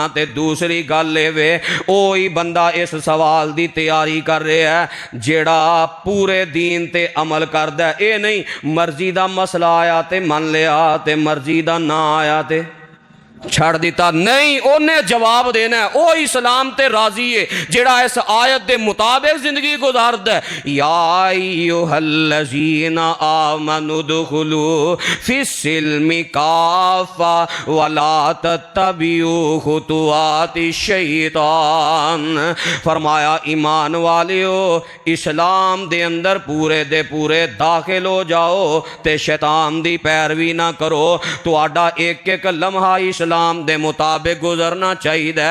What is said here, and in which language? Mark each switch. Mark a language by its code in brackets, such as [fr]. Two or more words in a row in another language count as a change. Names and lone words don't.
[pa] تے دوسری گل اے اوہی بندہ اس سوال دی تیاری کر رہا ہے جیہڑا پورے دین تے عمل کردا، اے نہیں مرضی دا مسئلہ آیا تے من لیا، تے مرضی دا نہ آیا تے چھڈ دتا. [ur] نہیں، انہیں جواب دینا ہے. [pa] او اسلام تے راضی ہے جیہڑا اس آیت کے مطابق زندگی گزاردا ہے. [ar] يا أيها الذين آمنوا ادخلوا في السلم كافة ولا تتبعوا خطوات الشيطان. [pa] فرمایا ایمان والیو، اسلام دے اندر پورے دے پورے داخل ہو جاؤ تے شیطان دی پیروی نہ کرو. تہاڈا ایک ایک لمحہ اسلام دے مطابق گزرنا چاہیے.